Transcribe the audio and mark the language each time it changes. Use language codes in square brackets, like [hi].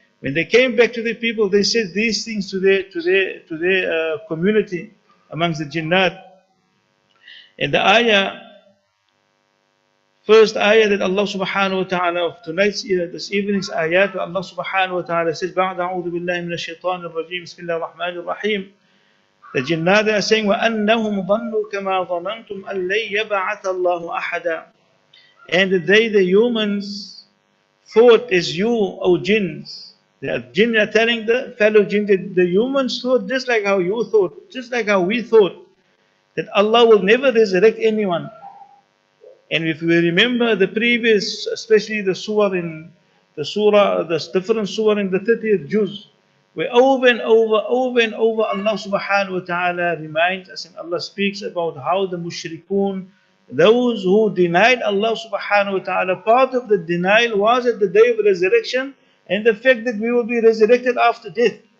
[en] When they came back to their people, they said these things to their community amongst the jinnat. And the ayah, first ayah that Allah subhanahu wa ta'ala of tonight's, this evening's ayat, Allah subhanahu wa ta'ala says, [ar] بَعْدَ أَعُوذُ بِاللَّهِ مِنَ الشَّيْطَانِ الرَّجِيمِ بِسْمِ اللَّهِ الرَّحْمَنِ الرَّحِيمِ. [en] The jinnat are saying, [ar] وَأَنَّهُمْ ظَنُّوا كَمَا ظَنَنْتُمْ أَن لَّن يَبْعَثَ اللَّهُ أَحَدًا. [en] And the humans, thought as you, O jinns. The jinn are telling the fellow jinn that the humans thought just like how you thought, just like how we thought, that Allah will never resurrect anyone. And if we remember the previous, especially the different surah in the 30th juz, where over and over Allah subhanahu wa ta'ala reminds us, and Allah speaks about how the mushrikun, those who denied Allah subhanahu wa ta'ala, part of the denial was at the day of resurrection, and the fact that we will be resurrected after death.